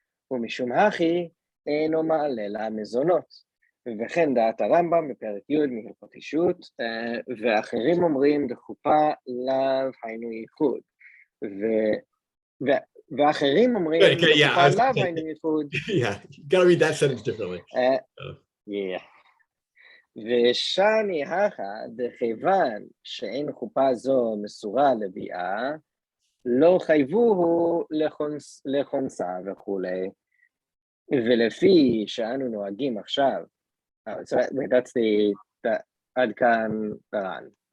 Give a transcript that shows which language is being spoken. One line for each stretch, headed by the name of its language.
Hebrew: ומשום הכי אינו מעלה לה מזונות. וכן דעת הרמב"ם בפרק י' מהלכות אישות, ואחרים אומרים דחופה לאו היינו ייחוד. ואחרים אומרים דחופה לאו היינו ייחוד.
English: Yeah, you gotta read that sentence differently. Yeah.
Hebrew: ושני הכא דכיוון שאין חופה זו מסורה לביאה, לא חייבוהו לכונסה וכולי, ולפי שאנו נוהגים עכשיו,
English: so that's
Hebrew: עד כאן הר"ן.